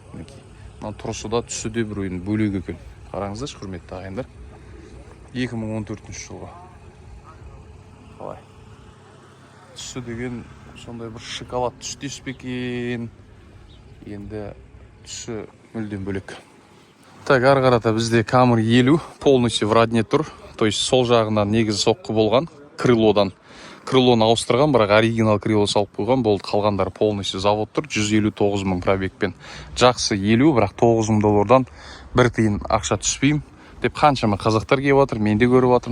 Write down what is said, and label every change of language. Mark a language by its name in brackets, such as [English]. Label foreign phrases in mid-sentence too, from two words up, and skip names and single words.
[Kazakh] Тұрысы да түсі де бір ойын бөлек екен. Қараңыздар, құрметті ағайындар. 2014 жылғы. Қалай? Түсі деген сондай бір шоколад түс деспекен. Енді түсі мүлден бөлек. Так, ары қарата бізде Camry 50 [Russian] полностью в родне [Kazakh] тұр. [Russian] То есть [Kazakh] сол жағынан негізі соққы болған крылодан. Крылоны ауыстырған, бірақ оригинал крыло салып қойған болды. Қалғандары [Russian] полностью завод [Kazakh] тұр. 159 мың пробегпен. Жақсы 50, бірақ $9,000 бір тиын ақша түспейм деп қаншама қазақтар келіп жатыр. Мен де көріп жатырмын.